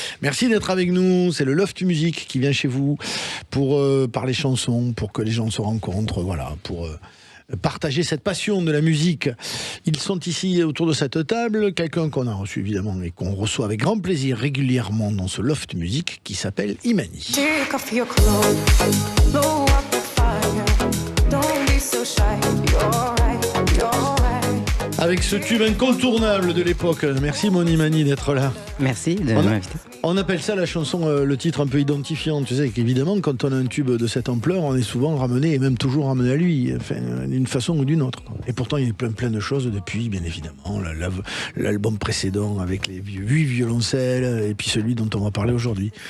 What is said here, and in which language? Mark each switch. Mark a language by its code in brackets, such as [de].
[fr] Merci d'être avec nous. C'est le Loft Music qui vient chez vous pour parler chansons, pour que les gens se rencontrent, voilà, pour partager cette passion de la musique. Ils sont ici autour de cette table, quelqu'un qu'on a reçu évidemment et qu'on reçoit avec grand plaisir régulièrement dans ce Loft Music qui s'appelle Imani. [en] Take off your clothes, blow up the fire, don't be so shy, you're right, you're right. [fr] Avec ce tube incontournable de l'époque. Merci mon Imani d'être là. Merci de m'inviter. On appelle ça la chanson, le titre un peu identifiant. Tu sais qu'évidemment, quand on a un tube de cette ampleur, on est souvent ramené, et même toujours ramené à lui, enfin, d'une façon ou d'une autre. Et pourtant, il y a plein de choses depuis, bien évidemment. L'album précédent avec les 8 violoncelles, et puis celui dont on va parler aujourd'hui.